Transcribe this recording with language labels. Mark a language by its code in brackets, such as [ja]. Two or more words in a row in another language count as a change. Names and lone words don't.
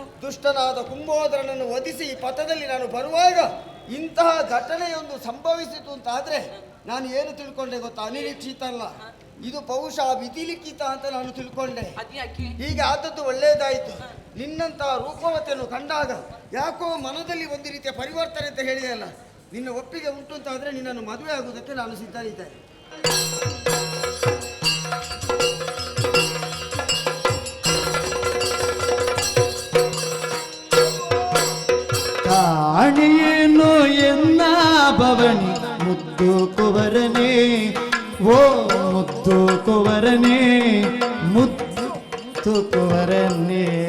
[kn] ದುಷ್ಟನಾದ ಕುಂಭೋದರನನ್ನು ವಧಿಸಿ ಪಥದಲ್ಲಿ ನಾನು ಬರುವಾಗ ಇಂತಹ ಘಟನೆಯೊಂದು ಸಂಭವಿಸಿತು ಅಂತಾದ್ರೆ ನಾನು ಏನು ತಿಳ್ಕೊಂಡೆ ಗೊತ್ತಾ? ಅನಿರೀಕ್ಷಿತ ಅಲ್ಲ, ಇದು ಬಹುಶಃ ವಿಧಿಲಿಖಿತ ಅಂತ ನಾನು ತಿಳ್ಕೊಂಡೆ. ಹೀಗೆ ಆದದ್ದು ಒಳ್ಳೆಯದಾಯಿತು. ನಿನ್ನಂತಹ ರೂಪವತೆಯನ್ನು ಕಂಡಾಗ ಯಾಕೋ ಮನದಲ್ಲಿ ಒಂದು ರೀತಿಯ ಪರಿವರ್ತನೆ ಅಂತ ಹೇಳಿದೆಯಲ್ಲ, ನಿನ್ನ ಒಪ್ಪಿಗೆ ಉಂಟು ಅಂತ ಆದ್ರೆ ನಿನ್ನನ್ನು ಮದುವೆ ಆಗುವುದಕ್ಕೆ ನಾನು ಸಿದ್ಧನಿದ್ದೇನೆ. ಕಾಣಿಯೇನು ಎನ್ನ ಭವನಿ ಮುದ್ದು ಕುವರನೇ, ಓ ಮುದ್ದು ಕುವರನೇ, ಮುದ್ದು ಕುವರನೇ.